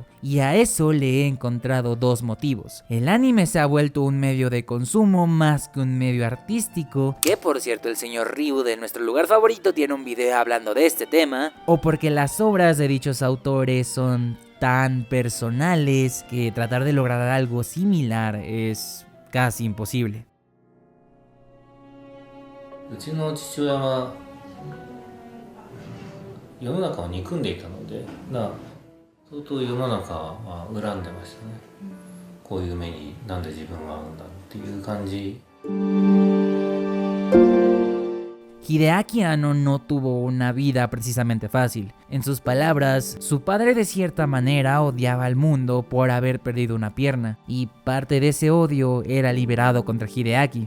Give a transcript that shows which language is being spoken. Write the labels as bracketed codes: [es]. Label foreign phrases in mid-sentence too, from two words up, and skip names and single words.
[es] Y a eso le he encontrado dos motivos. El anime se ha vuelto un medio de consumo más que un medio artístico, que por cierto el señor Ryu de nuestro lugar favorito tiene un video hablando de este tema, o porque las obras de dichos autores son tan personales que tratar de lograr algo similar es casi imposible. [ja] うちの父親は世の中を憎んでいたので、相当世の中は恨んでましたね。こういう目になんで自分は合うんだっていう感じ。 [es] Hideaki Anno no tuvo una vida precisamente fácil. En sus palabras, su padre de cierta manera odiaba al mundo por haber perdido una pierna, y parte de ese odio era liberado contra Hideaki.